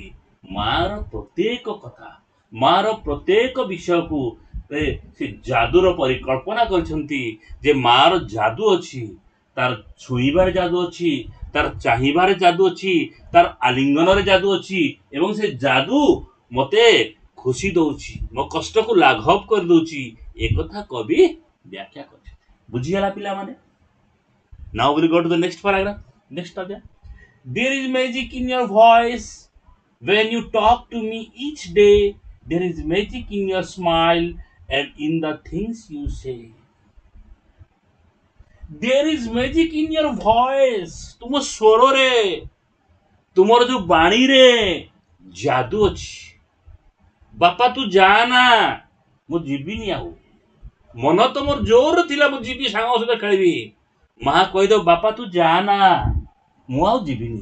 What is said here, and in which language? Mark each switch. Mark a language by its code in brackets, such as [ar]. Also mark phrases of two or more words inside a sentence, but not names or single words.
[or] ମାର ପ୍ରତ୍ୟେକ କଥା, ମାର ପ୍ରତ୍ୟେକ ବିଷୟକୁ ସେ ଯାଦୁର ପରିକଳ୍ପନା କରିଛନ୍ତି, ଯେ ମାର ଯାଦୁ ଅଛି, ତାର ଛୁଇଁବାରେ ଯାଦୁ ଅଛି, ତାର ଚାହିଁବାରେ ଯାଦୁ ଅଛି, ତାର ଆଲିଙ୍ଗନରେ ଯାଦୁ ଅଛି, ଏବଂ ସେ ଯାଦୁ ମତେ ଖୁସି ଦଉଛି, ମୋ କଷ୍ଟକୁ ଲାଘବ କରିଦଉଛି। ଏକଥା କବି ବ୍ୟାଖ୍ୟା କରିଛନ୍ତି। ବୁଝିଗଲା ପିଲାମାନେ? [en] Now we'll go to the next paragraph, next ଅଧ୍ୟାୟ। There is magic in your voice when you talk to me each day. There is magic in your smile and in the things you say. There is magic in your voice. [or] ତୁମ ସ୍ୱରରେ ତୁମର ଯୋଉ ବାଣୀରେ ଯାଦୁ ଅଛି। ବାପା ତୁ ଯା ନା ମୁଁ ଯିବିନି ଆଉ। ମନ ତ ମୋର ଜୋର ଥିଲା ମୁଁ ଯିବି ସାଙ୍ଗ ସହିତ ଖେଳିବି। ମା କହିଦବ ବାପା ତୁ ଯା ନା ମୁଁ ଆଉ ଯିବିନି।